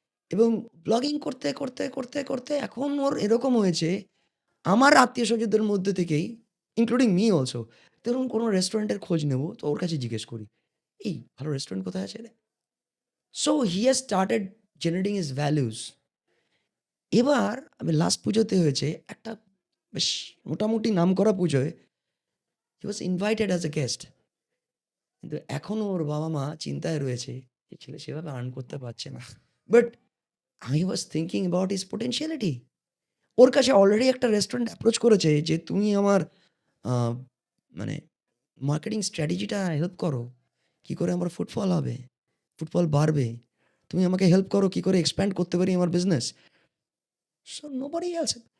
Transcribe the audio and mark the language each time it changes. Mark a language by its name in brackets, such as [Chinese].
[Bangla] এবং ব্লগিং করতে করতে করতে করতে এখন ওর এরকম হয়েছে, আমার আত্মীয় স্বজনদের মধ্যে থেকেই ইনক্লুডিং মি অলসো, ধরুন কোনো রেস্টুরেন্টের খোঁজ নেব তো ওর কাছে জিজ্ঞেস করি, এই ভালো রেস্টুরেন্ট কোথায় আছে রে? So he has started generating his values এবার আমি লাস্ট পুজোতে হয়েছে একটা বেশ মোটামুটি নামকরা পুজোয় হি ওয়াজ ইনভাইটেড অ্যাজ এ গেস্ট। কিন্তু এখনও ওর বাবা-মা চিন্তায় রয়েছে যে ছেলে সেভাবে আর্ন করতে পারছে না। [English] But I was thinking about his potentiality. [Bangla] ওর কাছে অলরেডি একটা রেস্টুরেন্ট অ্যাপ্রোচ করেছে যে, "তুমি আমার আ মানে মার্কেটিং স্ট্র্যাটেজিটা হেল্প করো। কি করে আমার ফুটফল হবে? ফুটফল বাড়বে। তুমি আমাকে হেল্প করো কি করে এক্সপ্যান্ড করতে পারি আমার বিজনেস।" So nobody else.